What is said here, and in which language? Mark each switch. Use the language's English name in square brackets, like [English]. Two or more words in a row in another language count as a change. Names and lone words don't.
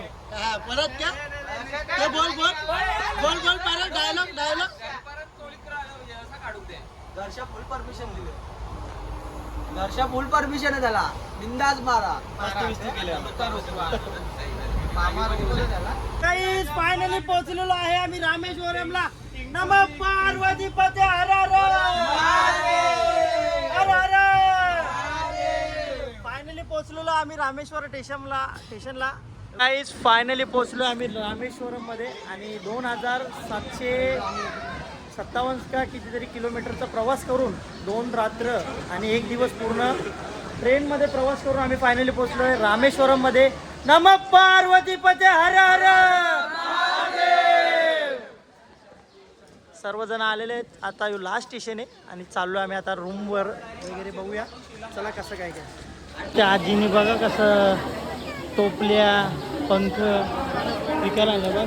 [Marathi] परत क्या ते बोल परत डायलॉग. दर्शा [English] full permission [Marathi] दिले. दर्शा [English] full permission [Marathi] आहे त्याला. बिंदास मारा. [English] guys finally [Marathi] पोहोचलेलो आहे आम्ही रामेश्वरमला. [Sanskrit] नमः पार्वती पते हर हर. [Marathi] फायनली पोहोचलेलो आम्ही रामेश्वर स्टेशनला. [English] guys finally [Marathi] पोहोचलो आम्ही रामेश्वरम मध्ये. आणि 2757 का कितीतरी किलोमीटरचा प्रवास करून 2 रात्र आणि 1 दिवस पूर्ण ट्रेनमध्ये प्रवास करून आम्ही फायनली पोहोचलो आहे रामेश्वरम मध्ये. [Sanskrit] नमः पार्वती पते हर हर. [Marathi] सर्वजण आलेले आहेत. आता [English] last station [Marathi] आहे आणि चाललो आम्ही आता रूमवर वगैरे. बघूया चला कसं काय. त्या आजीने बघा कसं टोपल्या पंख विकायला आणलं बघा.